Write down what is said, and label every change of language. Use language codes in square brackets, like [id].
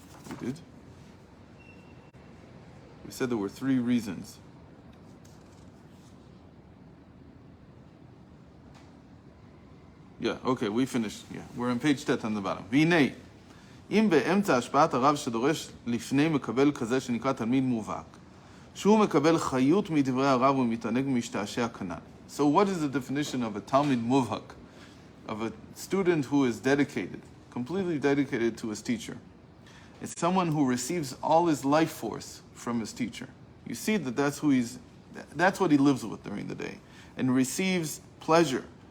[en] We did? We said there were 3 reasons. Yeah, okay, we finished. Yeah, we're on page 10 on the bottom. [he] והנה, אם באמצע השפעת הרב שדורש לפני מקבל כזה שנקרא תלמיד מובהק, שהוא מקבל חיות מדברי הרב ומתענג משתעשע כנ"ל. [en] So what is the definition of a Talmid Muvhak? Of a student who is dedicated, completely dedicated to his teacher. It's someone who receives all his life force from his teacher. You see that that's what he lives with during the day, and receives pleasure.